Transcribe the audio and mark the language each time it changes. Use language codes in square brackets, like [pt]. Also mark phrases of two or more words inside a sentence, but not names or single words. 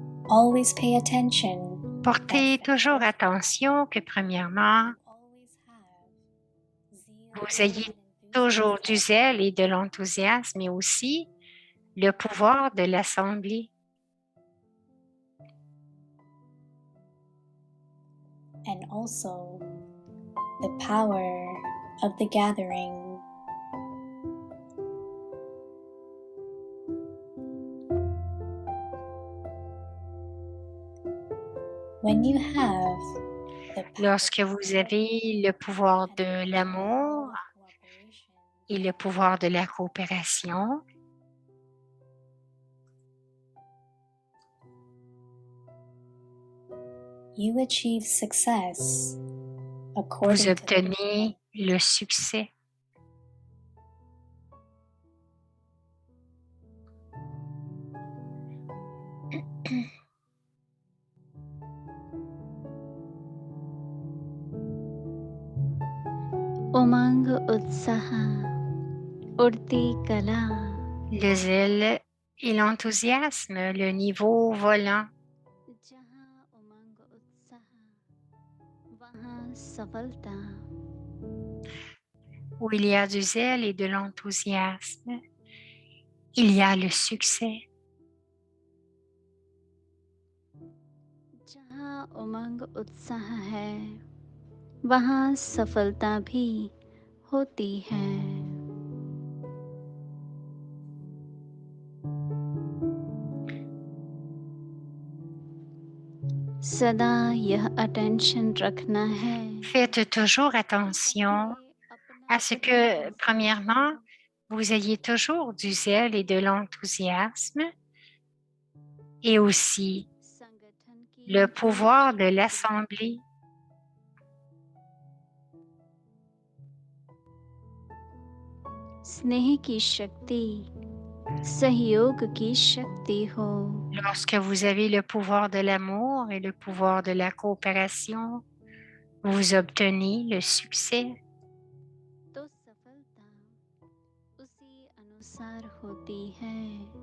[en] always pay attention. [fr] Portez toujours attention que premièrement, [en] Always have zeal [fr] vous ayez [en] and [fr] toujours du [en] enthusiasm. [fr] zèle et de l'enthousiasme, mais aussi le pouvoir de l'Assemblée. [en] And also the power of the gathering. When you have the power [fr] Lorsque vous avez le pouvoir de l'amour [en] of cooperation, [fr] et le pouvoir de la coopération, [en] you achieve success [fr] vous [en] according to the [fr] obtenez le succès. [hi] उमंग उत्साह उड़ती कला [fr] Le zèle et l'enthousiasme, le niveau volant. [hi] जहाँ उमंग उत्साह वहाँ सफलता [fr] Où il y a du zèle et de l'enthousiasme, il y a le succès. [hi] जहाँ उमंग उत्साह है वहाँ सफलता भी होती है सदा यह अटेंशन रखना है [fr] Faites toujours attention à ce que, premièrement, vous ayez toujours du zèle et de l'enthousiasme et aussi [hi] संगठन की [fr] le pouvoir de l'Assemblée. [hi] स्नेह की शक्ति सहयोग की शक्ति हो [fr] Lorsque vous avez le pouvoir de l'amour et le pouvoir de la coopération, vous obtenez le succès. [hi] तो सफलता उसी अनुसार होती है